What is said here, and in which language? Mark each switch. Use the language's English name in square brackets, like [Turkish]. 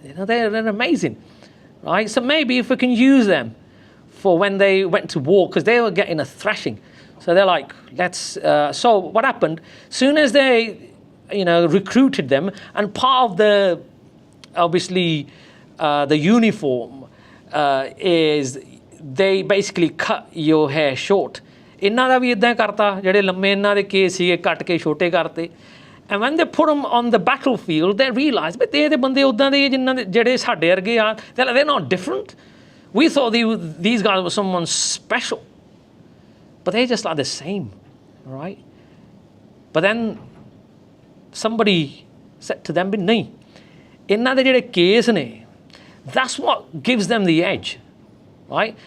[English] You know, they're amazing, right? So maybe if we can use them for when they went to war, because they were getting a thrashing. So they're like, let's. So what happened? Soon as they, recruited them, and part of the, obviously, the uniform is they basically cut your hair short. [Punjabi] ਇਹਨਾਂ ਦਾ ਵੀ ਇਦਾਂ ਕਰਤਾ ਜਿਹੜੇ ਲੰਮੇ ਇਹਨਾਂ ਦੇ case ਸੀਗੇ ਕੱਟ ਕੇ ਛੋਟੇ ਕਰਤੇ [English] and when they put them on the battlefield they realized but [Punjabi] ਇਹ ਬੰਦੇ ਉਦਾਂ ਦੇ ਜਿਨ੍ਹਾਂ ਦੇ ਜਿਹੜੇ ਸਾਡੇ ਵਰਗੇ ਆ [English] they're not different. We thought these guys were someone special, but they're just like the same, right? But then somebody said to them, [Punjabi] ਨਹੀਂ ਇਹਨਾਂ ਦੇ ਜਿਹੜੇ ਕੇਸ ਨੇ [English] that's what gives them the edge. Right?